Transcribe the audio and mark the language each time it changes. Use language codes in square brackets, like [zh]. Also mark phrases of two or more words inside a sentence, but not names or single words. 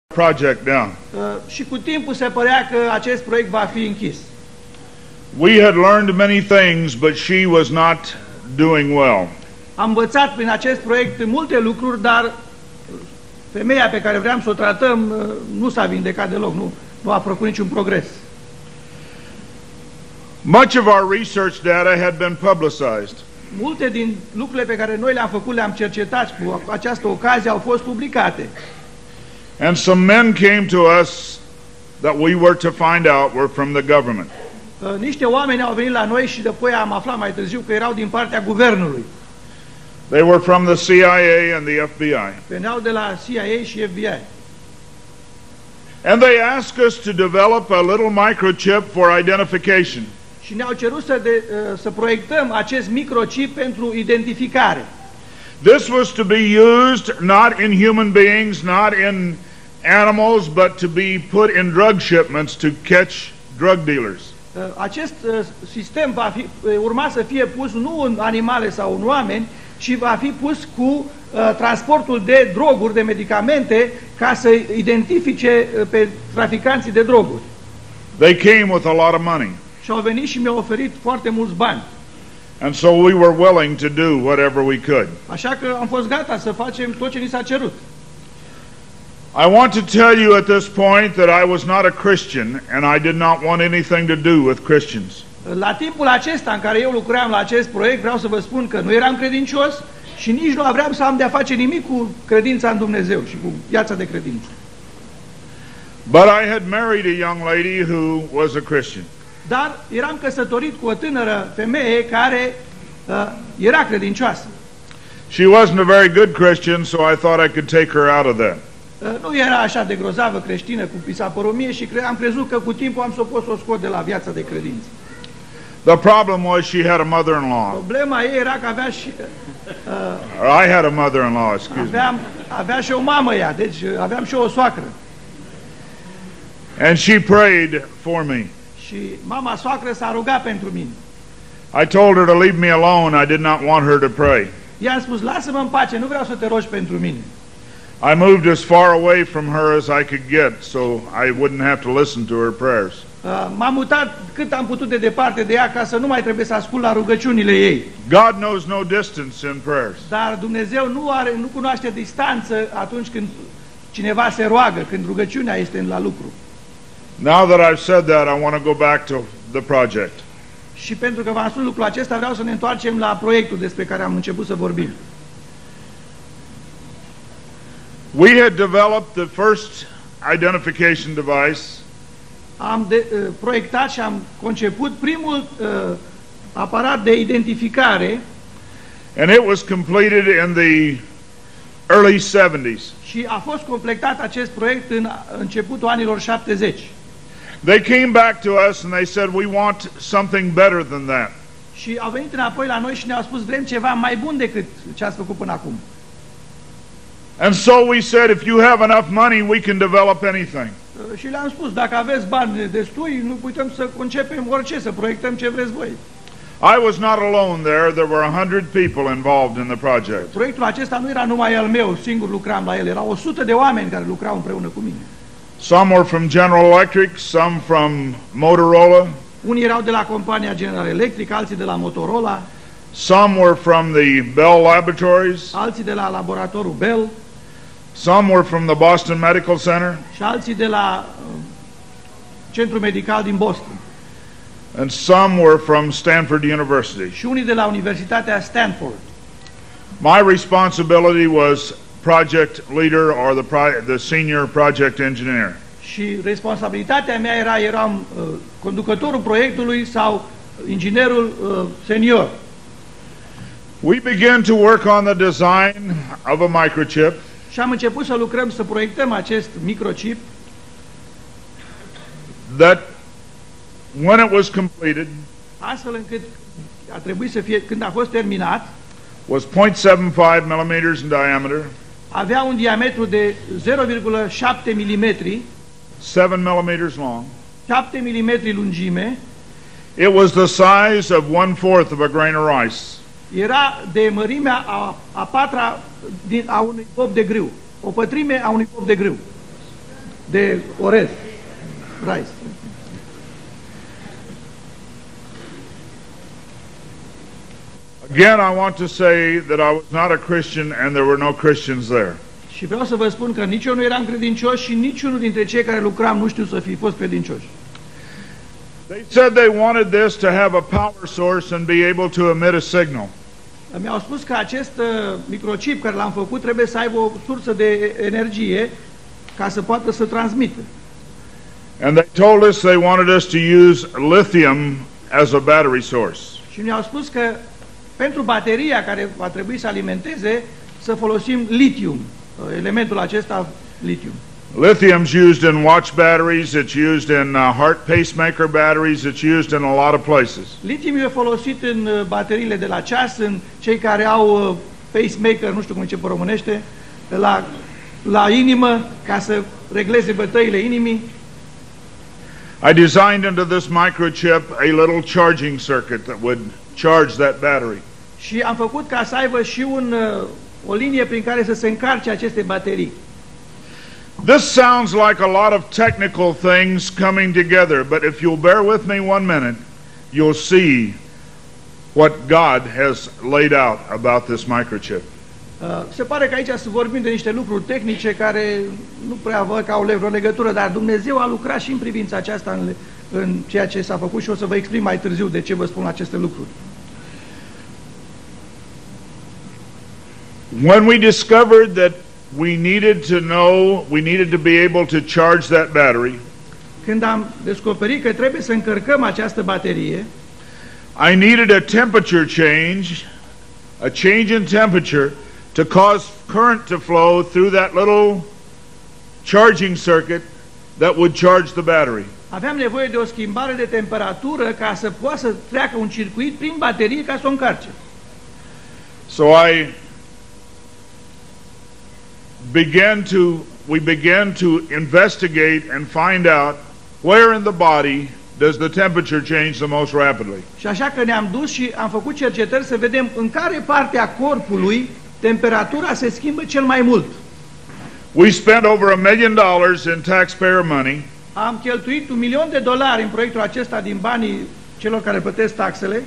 [en] project down. [ro] Și cu timpul se părea că acest proiect va fi închis. [en] We had learned many things, but she was not doing well. [ro] Am învățat prin acest proiect multe lucruri, dar femeia pe care vreau să o tratăm nu s-a vindecat deloc, nu a făcut niciun progres. [en] Much of our research data had been publicized. [ro] Multe din lucrurile pe care noi le-am făcut, le-am cercetat cu această ocazie, au fost publicate. [en] And some men came to us that we were to find out were from the government. [ro] Niște oameni au venit la noi și apoi am aflat mai târziu că erau din partea guvernului. [en] They were from the CIA and the FBI. [ro] Veneau de la CIA și FBI. [en] And they asked us to develop a little microchip for identification. [ro] Și ne-au cerut să proiectăm acest microchip pentru identificare. [en] This was to be used not in human beings, not in animals, but to be put in drug shipments to catch drug dealers. [ro] Acest sistem urma să fie pus nu în animale sau în oameni, ci va fi pus cu transportul de droguri, de medicamente, ca să identifice pe traficanții de droguri. [en] They came with a lot of money. [ro] Și au venit și mi-au oferit foarte mulți bani. [en] And so we were willing to do whatever we could. [ro] Așa că am fost gata să facem tot ce ni s-a cerut. [en] I want to tell you at this point that I was not a Christian and I did not want anything to do with Christians. [ro] La timpul acesta în care eu lucram la acest proiect, vreau să vă spun că nu eram credincios și nici nu aveam să am de-a face nimic cu credința în Dumnezeu și cu viața de credință. [en] But I had married a young lady who was a Christian. [ro] Dar eram căsătorit cu o tânără femeie care era credincioasă. [en] She wasn't a very good Christian, so I thought I could take her out of that. [ro] Nu era așa de grozavă creștină cum i s-a părut mie și am crezut că cu timpul am să o pot să o scot de la viața de credință. [en] The problem was she had a mother-in-law. [ro] Problema ei era că avea și [en] I had a mother-in-law, excuse me. [ro] Avea și o mamă ea, deci aveam și o soacră. [en] And she prayed for me. [ro] Și mama soacră s-a rugat pentru mine. [en] I told her to leave me alone. I did not want her to pray. [ro] I-am spus, lasă-mă în pace, nu vreau să te rogi pentru mine. [en] I moved as far away from her as I could get, so I wouldn't have to listen to her prayers. [ro] M-am mutat cât am putut de departe de ea ca să nu mai trebuie să ascult la rugăciunile ei. [en] God knows no distance in prayers. [ro] Dar Dumnezeu nu cunoaște distanță atunci când cineva se roagă, când rugăciunea este la lucru. [en] Now that I've said that, I want to go back to the project. [ro] Și pentru că v-am spus lucrul acesta, vreau să ne întoarcem la proiectul despre care am început să vorbim. [en] We had developed the first identification device. [ro] Am proiectat și am conceput primul aparat de identificare. [en] And it was completed in the early 70s. [ro] Și a fost completat acest proiect în începutul anilor 70. [en] They came back to us and they said, we want something better than that. [ro] Și au venit înapoi la noi și ne-au spus, vrem ceva mai bun decât ce ați făcut până acum. [en] And so we said, if you have enough money, we can develop anything. [ro] Și le-am spus, dacă aveți bani destui, nu putem să concepem orice, să proiectăm ce vreți voi. [en] I was not alone there. There were 100 people involved in the project. [ro] Proiectul acesta nu era numai al meu, singur lucram la el, erau 100 de oameni care lucrau împreună cu mine. [en] Some were from General Electric, some from Motorola. [ro] Unii erau de la compania General Electric, alții de la Motorola. [en] Some were from the Bell Laboratories. [ro] Alții de la laboratorul Bell. [en] Some were from the Boston Medical Center. [ro] Și alții de la Centrul Medical din Boston. [en] And some were from Stanford University. [ro] Și unii de la Universitatea Stanford. [en] My responsibility was project leader or the senior project engineer. [ro] Și responsabilitatea mea eram conducătorul proiectului sau inginerul senior. [en] We began to work on the design of a microchip. [ro] Și am început să lucrăm, să proiectăm acest microchip. [en] That when it was completed, [ro] astfel încât a trebuit să fie, când a fost terminat, [en] was 0.75 millimeters in diameter. [ro] Avea un diametru de 0,7 mm, [en] 7 millimeters long. [ro] 7 mm lungime. [en] It was the size of 1/4 of a grain of rice. [ro] Era de mărimea a patra a unui pop de grâu, o pătrime a unui pop de grâu. de orez. [en] Rice. Again, I want to say that I was not a Christian and there were no Christians there. [ro] Și vreau să vă spun că nici eu nu eram credincios și niciunul dintre cei care lucram nu știu să fi fost credincioși. [en] They said they wanted this to have a power source and be able to emit a signal. [ro] Mi-au spus că acest microchip care l-am făcut trebuie să aibă o sursă de energie ca să poată să transmită. [en] And they told us they wanted us to use lithium as a battery source. [ro] Și mi-au spus că pentru bateria care va trebui să alimenteze să folosim litium, elementul acesta litium. [en] Lithium's used in watch batteries, it's used in heart pacemaker batteries, it's used in a lot of places. [ro] Litium e folosit în bateriile de la ceas, în cei care au pacemaker, nu știu cum zice pe românește, la inimă, ca să regleze bătăile inimii. [en] I designed into this microchip a little charging circuit that would charge that battery. [ro] Și am făcut ca să aibă și o linie prin care să se încarce aceste baterii. [en] This sounds like a lot of technical things coming together, but if you'll bear with me 1 minute, you'll see what God has laid out about this microchip. [ro] Se pare că aici să vorbim de niște lucruri tehnice care nu prea văd că au vreo legătură, dar Dumnezeu a lucrat și în privința aceasta în ceea ce s-a făcut și o să vă exprim mai târziu de ce vă spun aceste lucruri. [en] When we discovered that we needed to be able to charge that battery, [ro] când am descoperit că trebuie să încărcăm această baterie, [en] I needed a temperature change in temperature to cause current to flow through that little charging circuit that would charge the battery. [ro] Aveam nevoie de o schimbare de temperatură ca să poată să treacă un circuit prin baterie ca să o încarce. [en] So we began to investigate and find out where in the body does the temperature change the most rapidly. [ro] Și așa că ne-am dus și am făcut cercetări să vedem în care parte a corpului temperatura se schimbă cel mai mult. [en] We spent over $1 million in taxpayer money. [ro] Am cheltuit $1.000.000 în proiectul acesta din banii celor care plătesc taxele.